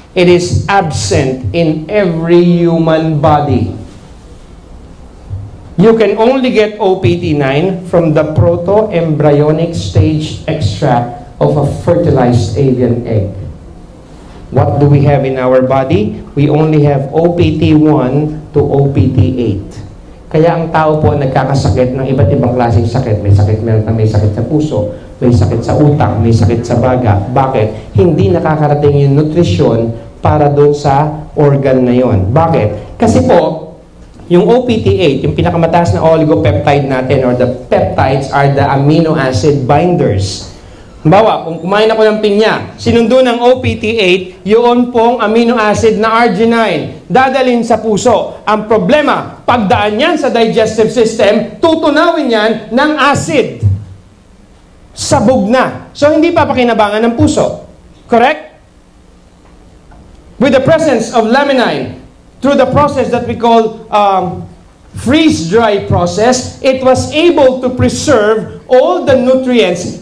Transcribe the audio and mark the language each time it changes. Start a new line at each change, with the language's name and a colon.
English: It is absent in every human body. You can only get OPT9 from the proto-embryonic stage extract of a fertilized avian egg. What do we have in our body? We only have OPT1 to OPT8.
Filipino: Kaya ang tao po nagkakasakit ng iba't ibang klaseng sakit. May sakit sa puso, may sakit sa utak, may sakit sa baga. Bakit? Hindi nakakarating yung nutrisyon para doon sa organ na yon. Bakit? Kasi po, yung OPT8, yung pinakamataas na oligopeptide natin
English: or the peptides are the amino acid binders.
Filipino: Bawa, kung kumain ako ng pinya, sinundo ng OPT8, yun pong amino acid na arginine, dadalhin sa puso. Ang problema, pagdaan yan sa digestive system, tutunawin yan ng acid. Sabog na. So, hindi pa pakinabangan ng puso.
English: Correct? With the presence of laminine, through the process that we call freeze-dry process, it was able to preserve all the nutrients.